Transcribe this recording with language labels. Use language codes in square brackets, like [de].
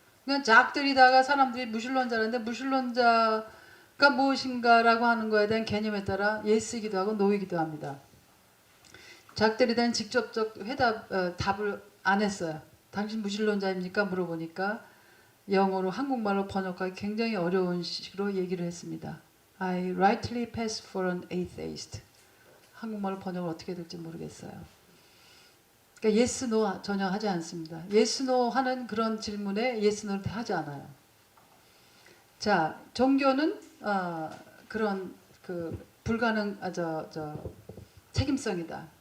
[ko] 그러니까 작들이다가 사람들이 무신론자라는데 무신론자가 무엇인가라고 하는 거에 대한 개념에 따라 예스이기도 하고 노이기도 합니다. 작들이다는 직접적 답을 안 했어요. 당신 무신론자입니까? 물어보니까 영어로 한국말로 번역하기 굉장히 어려운 식으로 얘기를 했습니다. [en] I rightly pass for an atheist. [ko] 한국말로 번역을 어떻게 될지 모르겠어요. 그러니까 yes, no 전혀 하지 않습니다. yes, no 하는 그런 질문에 yes, no를 하지 않아요. 자, 종교는 그런 불가능 책임성이다.